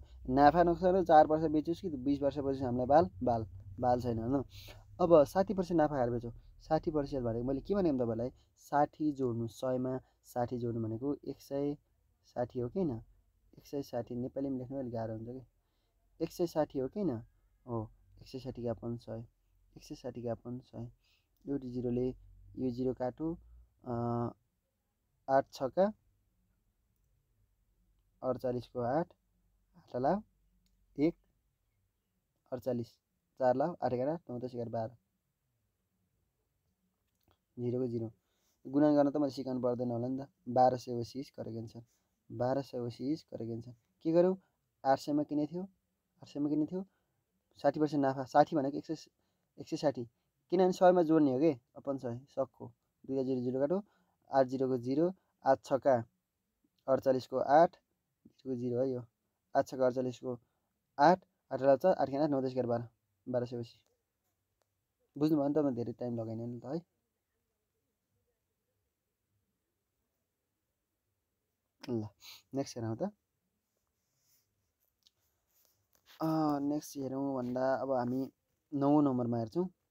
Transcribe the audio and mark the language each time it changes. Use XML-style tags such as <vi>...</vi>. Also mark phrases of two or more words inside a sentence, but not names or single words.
<ne>नाफा नोक्सान 4 वर्ष बेच्योस् कि 20 वर्षपछि हामीलाई बाल छैन होइन। अब 60% नाफा खाएर बेच्यो 60% भनेको मैले के भनेको तपाईँलाई 60 जोड्नु 100 मा 60 जोड्नु भनेको 160 हो कि होइन 160 नेपालीमा लेख्नु अलिक गाह्रो हुन्छ कि 160 हो कि होइन हो 160 का अपन 100 160 का अपन 100 एउटा जिरोले यो जिरो काटो 8 6 का 48 को 8 हात लाउ 1 48 4 लाउ 8 11 9 10 11 12 0 को 0 गुणन गर्न त मैले सिकाउनु पर्दैन होला नि त।</ne> <en>1280 is correct answer. 1280 is correct answer.</en> <ne>के गरौँ 800 मा किने थियो 60% नाफा 60 भनेको 160 किनभने 100 मा जोड्ने हो कि अपन 100 सक्को 2 0 0 काटो 8 0 को 0 8 6 का 48 को 8 को 0 है यो 8 6 का 48 को 8 8 लाउँछ 8 खाना 9 10 11 12 1280 बुझ्नुभयो नि त। म धेरै टाइम लगाइन नि त है। ल नेक्स्ट हेरौँ त। नेक्स्ट हेरौँ भन्दा अब हामी 9 नम्बरमा हेर्छौँ।</ne>